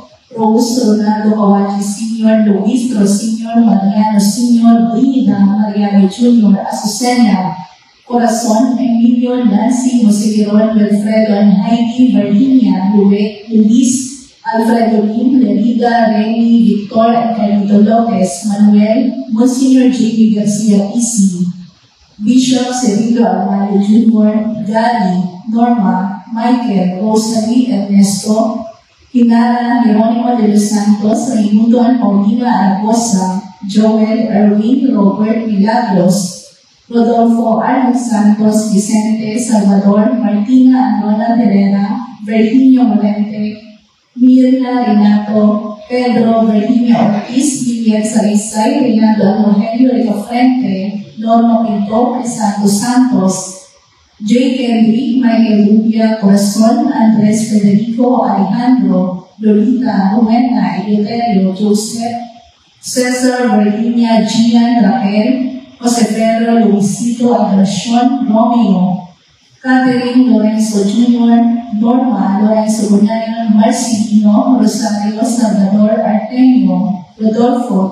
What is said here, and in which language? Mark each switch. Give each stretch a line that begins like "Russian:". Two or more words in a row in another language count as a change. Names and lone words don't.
Filipino: Rose Ronaldo Kawaji Sr., Luis Sr., Mariano Sr., Brida Mariano Jr., Azucena Corazon, Emilio, Nancy, Jose Giron, Wilfredo, and Heidi, Virginia, Luis, Alfredo Lim, Leliga, Remy, Victor, and Carlito Lopez, Manuel, Monsignor J.B. Garcia Isi, Bishop Sergio Armando Jr., Gary, Norma, Michael, Rosalie, Ernesto, Hinara, Jeronimo de los Santos, Raimundo, Paulina Aragosa, Joel, Erwin, Robert, Milagros, Rodolfo, Arnold Santos, Vicente, Salvador, Martina, Anona Herrera, Virginia Morente, Mirna, Renato, Pedro, Virginia Ortiz, Juliet Saraysay, Renato Rogelio Ricofrente, Norma Pinto, Crisanto Santos, J. Henry, Michael Rubia, Corazon, Andres Federico, Alejandro, Lolita, Rowena, Eleuterio, Joseph, Cesar, Virginia, Gian, Raquel, Jose Pedro, Luisito, Agracion, Romeo, Catherine, Lorenzo Jr., Norma, Lorenzo Bunayan, Marcelino, Rosario, Salvador, Artemio, Rodolfo,